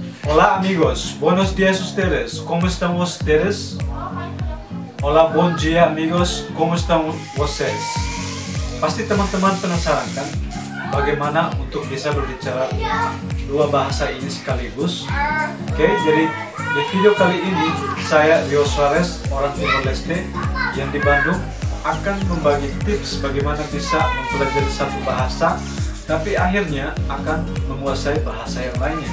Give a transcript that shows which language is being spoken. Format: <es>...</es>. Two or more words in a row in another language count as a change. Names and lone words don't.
<es>Hola amigos, buenos días ustedes, ¿cómo están ustedes? Hola, buen día amigos, ¿cómo están ustedes?</es> <id>Pasti teman-teman penasaran kan bagaimana untuk bisa berbicara dua bahasa ini sekaligus. Oke, jadi di video kali ini saya Rio Suarez, orang Timor Leste yang di Bandung, akan membagi tips bagaimana bisa mempelajari satu bahasa tapi akhirnya akan menguasai bahasa yang lainnya.</id>